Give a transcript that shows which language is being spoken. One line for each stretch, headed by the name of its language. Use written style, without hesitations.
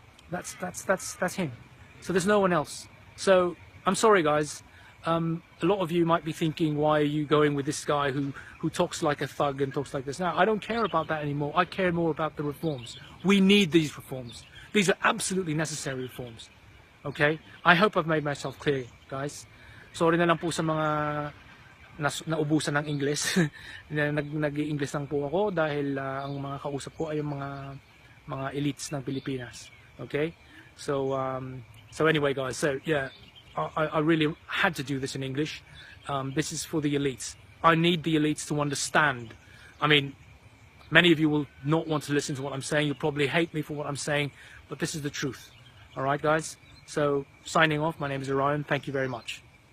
English: That's him. So there's no one else. So I'm sorry, guys. A lot of you might be thinking, why are you going with this guy who talks like a thug and talks like this? Now, I don't care about that anymore. I care more about the reforms. We need these reforms. These are absolutely necessary reforms. Okay? I hope I've made myself clear, guys.
Filipino: Sorry na lang po sa mga naubusan ng English. Nag-English lang po ako dahil ang mga kausap ko ay yung mga elites ng Pilipinas.
English: Okay? So anyway, guys, so yeah, I really had to do this in English. This is for the elites. I need the elites to understand. I mean, many of you will not want to listen to what I'm saying. You'll probably hate me for what I'm saying, but this is the truth. All right, guys? So, signing off, my name is Orion. Thank you very much.